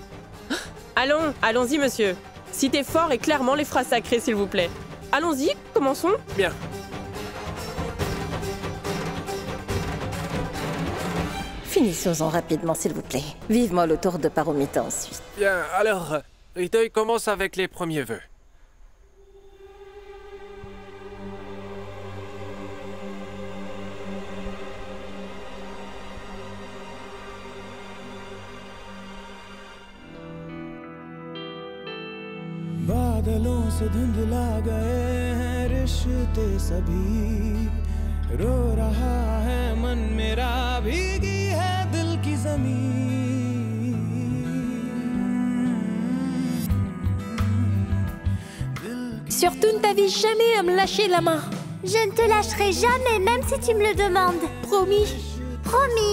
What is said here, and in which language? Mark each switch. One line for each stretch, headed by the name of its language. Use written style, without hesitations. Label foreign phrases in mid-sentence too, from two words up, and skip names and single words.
French: Allons, allons-y, monsieur. Citez fort et clairement les phrases sacrées, s'il vous plaît. Allons-y, commençons. Bien. Finissons-en rapidement, s'il vous plaît. Vivement le tour de Paromita ensuite. Bien, alors, Hridoy commence avec les premiers vœux.
Hindi: बादलों से धुंधला गए हैं रिश्ते सभी रो रहा है मन मेरा भीगी है दिल की जमीन
French: Surtout ne t'avise jamais à me lâcher la main. Je ne te lâcherai jamais, même si tu me le demandes. Promis. Promis.